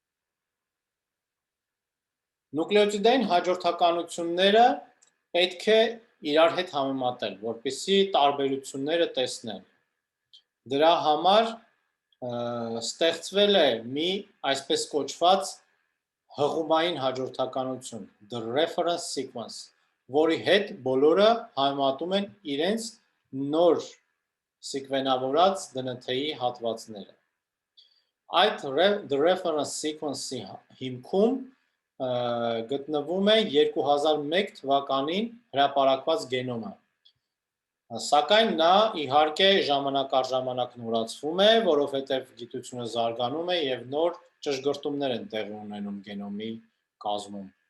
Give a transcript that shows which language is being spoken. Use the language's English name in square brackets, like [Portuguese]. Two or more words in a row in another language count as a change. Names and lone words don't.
[Armenian] Նուկլեոտիդային հաջորդականությունները պետք է իրար հետ համեմատել, որպեսզի տարբերությունները տեսնել։ Դրա համար ստեղծվել է մի այսպես կոչված հղումային հաջորդականություն, [English] the reference sequence, [Armenian] որի հետ բոլորը համեմատում են իրենց նոր սեկվենավորած DNT-ի հատվածները։ Այդ [English] the reference sequence- [Armenian] ի հիմքում գտնվում է 2001 թվականին հրապարակված գենոմը։ Սակայն նա իհարկե ժամանակ առ ժամանակ նորացվում է, որովհետև գիտությունը զարգանում է եւ նոր ճշգրտումներ են տեղի ունենում գենոմի կազմում։